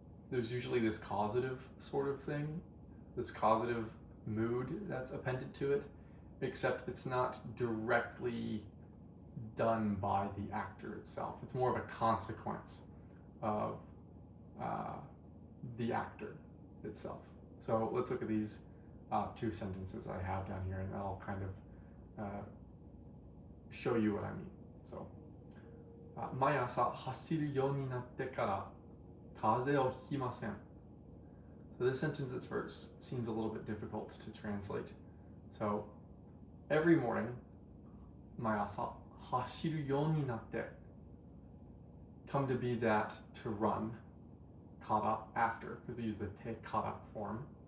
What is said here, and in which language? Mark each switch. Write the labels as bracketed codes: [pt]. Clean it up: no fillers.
[en] There's usually this causative sort of thing, this causative mood that's appended to it, except it's not directly done by the actor itself. It's more of a consequence of the actor itself. So let's look at these 2 sentences I have down here, and that'll kind of show you what I mean. [ja] So, 毎朝走るようになってから風邪をひきません. [en] So this sentence at first seems a little bit difficult to translate. So every morning, [ja] 毎朝走るようになって [en] come to be that to run, kara after, because we use the te kara form.